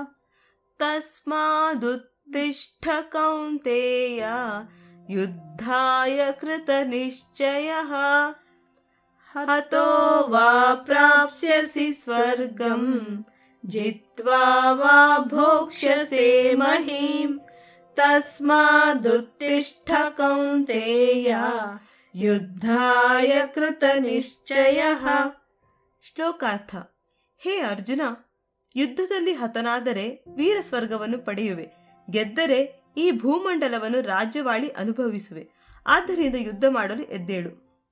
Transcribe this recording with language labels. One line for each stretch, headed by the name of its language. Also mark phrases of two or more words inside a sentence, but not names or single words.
Sanskrit: तस्मादुत्तिष्ठ कौन्तेय युद्धाय कृतनिश्चयः हतो वा प्राप्स्यसि स्वर्गं जित्वा वा भोक्ष्यसे महीं तस्मादुत्तिष्ठ कौन्तेय युद्धाय कृತನಿಶ್ಚಯಃ.
Kannada: ಶ್ಲೋಕಾರ್ಥ. ಹೇ ಅರ್ಜುನ, ಯುದ್ಧದಲ್ಲಿ ಹತನಾದರೆ ವೀರ ಸ್ವರ್ಗವನ್ನು ಪಡೆಯುವೆ, ಗೆದ್ದರೆ ಈ ಭೂಮಂಡಲವನ್ನು ರಾಜ್ಯವಾಳಿ ಅನುಭವಿಸುವೆ. ಆದ್ದರಿಂದ ಯುದ್ಧ ಮಾಡಲು ಎದ್ದೇಳು.